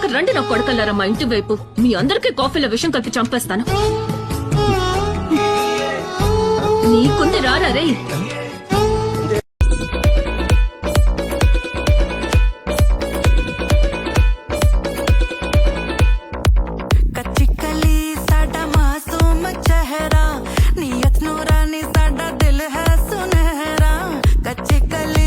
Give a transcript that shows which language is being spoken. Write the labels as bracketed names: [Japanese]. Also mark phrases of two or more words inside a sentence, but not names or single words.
[Telugu] రండి నా కొడుకల్లారా మా ఇంటి వైపు మీ అందరికీ కాఫీలో విషం కలిపి చంపేస్తాను నీకుంది రారా రే [Hindi] कच्ची कली साडा मासूम चेहरा नियत नूरानी साडा दिल है सुनहरा कच्ची कली